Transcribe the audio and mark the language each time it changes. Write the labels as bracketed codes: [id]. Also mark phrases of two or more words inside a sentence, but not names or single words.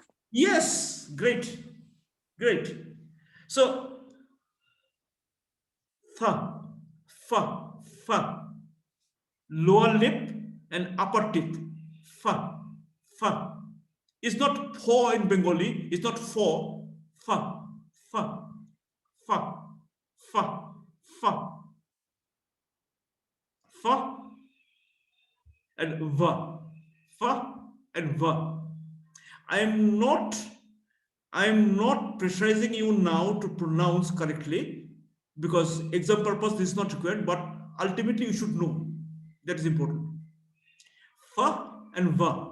[en] Yes, great, great. So, fa, fa, fa. Lower lip and upper teeth. Fa, fa. It's not pho in Bengali. It's not pho. Fa, fa, fa, fa, fa, fa, and va, fa and va. I am not pressurizing you now to pronounce correctly, because exam purpose this is not required, but ultimately you should know. That is important. Fa and va.